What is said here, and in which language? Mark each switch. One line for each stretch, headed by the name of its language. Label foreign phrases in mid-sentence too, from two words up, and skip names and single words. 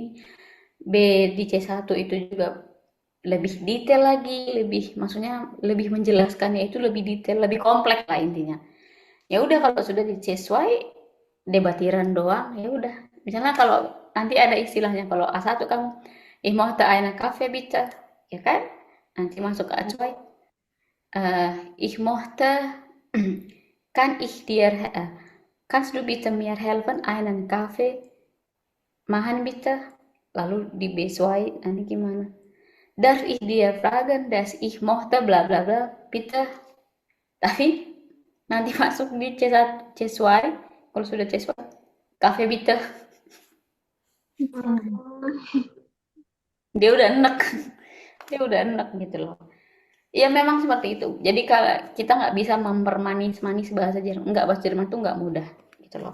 Indonesian: B di C1 itu juga lebih detail lagi, maksudnya lebih menjelaskannya itu lebih detail, lebih kompleks lah intinya. Ya udah kalau sudah di C1 debatiran doang, ya udah. Misalnya kalau nanti ada istilahnya kalau A1 kamu
German: ich möchte eine Kaffee bitte,
Indonesian: ya kan? Nanti masuk ke
German: A2 ich möchte, kann ich dir, kannst du bitte mir helfen, einen Kaffee machen bitte?
Indonesian: Lalu di B2 nanti gimana?
German: Darf ich dir fragen, dass ich möchte bla bla bla, bitte?
Indonesian: Tapi nanti masuk di C1, C2, kalau sudah C2,
German: Kafe bitte. Hmm.
Indonesian: Dia udah enek, dia udah enek gitu loh. Ya memang seperti itu. Jadi kalau kita nggak bisa mempermanis-manis bahasa Jerman, nggak, bahasa Jerman tuh nggak mudah gitu loh.